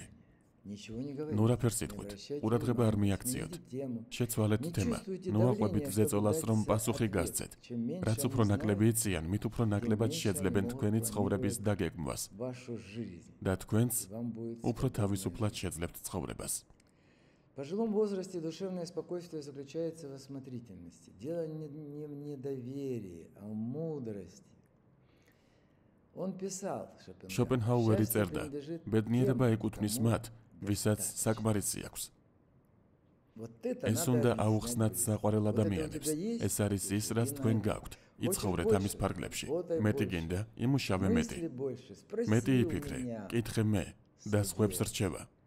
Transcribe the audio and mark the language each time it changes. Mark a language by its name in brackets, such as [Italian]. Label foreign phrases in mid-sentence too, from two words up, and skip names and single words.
[Georgian] ნუ რაფერს იტყვით, ყურადღება არ მიაქციოთ. შეცვალეთ თემა, ნუ აყვებით ზეწოლას, რომ პასუხი გასცეთ. რაც უფრო ნაკლები იციან, მით უფრო ნაკლებად შეძლებენ თქვენი ცხოვრების დაგეგმვას და თქვენც უფრო თავისუფლად შეძლებთ ცხოვრებას. [Russian] В пожилом возрасте душевное спокойствие заключается в осмотрительности. Дело не в недоверии, а в мудрости. Он писал, [Georgian] Шопенхауერი წერდა, ბედნიერება ეკუთვნის მათ, ვისაც საკმარისი აქვს. ეს უნდა აუხსნათ საყვარელ ადამიანებს. ეს არის ის, რაც თქვენ გაქვთ. იცხოვრეთ ამის ფარგლებში. მეტი გინდა, იმუშავე მეტი. მეტი იფიქრე, კითხე მე და სხვებს რჩევა.